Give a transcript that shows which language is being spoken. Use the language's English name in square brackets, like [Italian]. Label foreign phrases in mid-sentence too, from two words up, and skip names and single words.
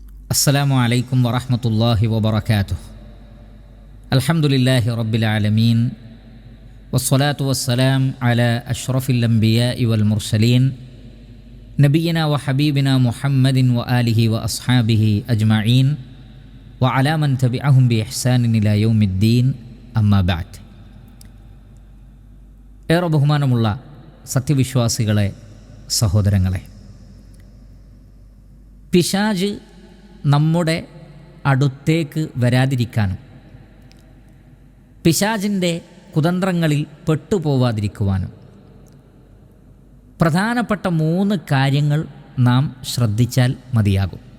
[Arabic] السلام عليكم ورحمة الله وبركاته. الحمد لله رب العالمين والصلاة والسلام على أشرف الأنبياء والمرسلين نبينا وحبيبنا محمد وآله وأصحابه أجمعين وعلى من تبعهم بإحسان إلى يوم الدين أما بعد. [Malayalam] ഏറെ ബഹുമാനമുള്ള സത്യവിശ്വാസികളെ, സഹോദരങ്ങളെ, പിശാച് നമ്മുടെ അടുത്തേക്ക് വരാതിരിക്കാനും പിശാചിൻ്റെ കുതന്ത്രങ്ങളിൽ പെട്ടുപോവാതിരിക്കുവാനും പ്രധാനപ്പെട്ട 3 കാര്യങ്ങൾ നാം ശ്രദ്ധിച്ചാൽ മതിയാകും.